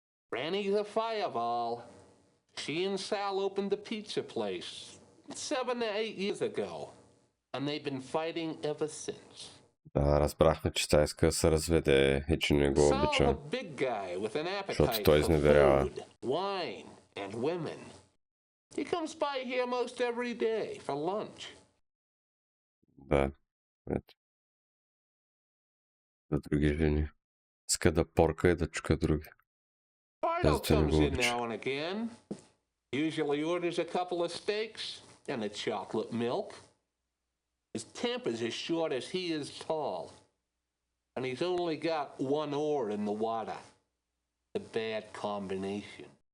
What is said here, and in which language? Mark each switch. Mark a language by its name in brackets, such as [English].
[English] Granny's a fireball. She and Sal opened the pizza place 7 to 8 years ago, and they've been fighting ever since. [Bulgarian] Да, разбрахме, че тя иска да се разведе и че не го обича. [English] Sal's a big guy with an appetite [Bulgarian] Защото той изневерява. [English] food, wine, and women. He comes by here most every day for lunch. [Bulgarian] Да, ето. За други жени. Иска да порка и да чука други. [English] Bardo comes in now and again. Usually orders a couple of steaks and a chocolate milk. His temper's as short as he is tall. And he's only got one oar in the water. A bad combination.